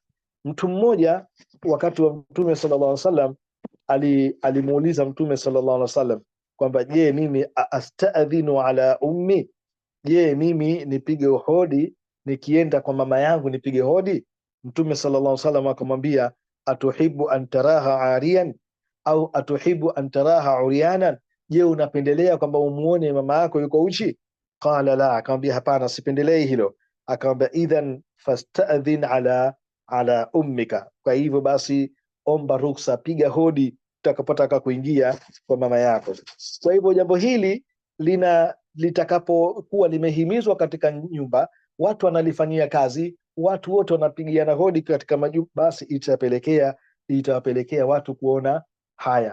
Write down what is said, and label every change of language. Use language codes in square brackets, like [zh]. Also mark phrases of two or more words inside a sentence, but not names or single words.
[sw] Mtu mmoja wakati wa Mtume [ar] صلى الله عليه وسلم [sw] alimuuliza Mtume [ar] صلى الله عليه وسلم [sw] kwamba je, mimi [ar] أستأذن على أمي, [sw] je mimi nipige hodi nikienda kwa mama yangu nipige hodi? Mtume [ar] صلى الله عليه وسلم [sw] akamwambia, [ar] أتحب أن تراها عارية أو أتحب أن تراها عريانة, [sw] je unapendelea kwamba umuone mama yako yuko uchi? [ar] قال لا, [sw] akamwambia hapana, sipendelei hilo. Akamwambia [ar] إذن فاستأذن على أمك, [sw] kwa hivyo basi omba ruksa, piga hodi utakapotaka kuingia kwa mama yako. Kwa hivyo jambo hili litakapokuwa limehimizwa katika nyumba, watu wanalifanyia kazi, watu wote wanapigiana hodi katika majumba, basi itawapelekea watu kuona haya.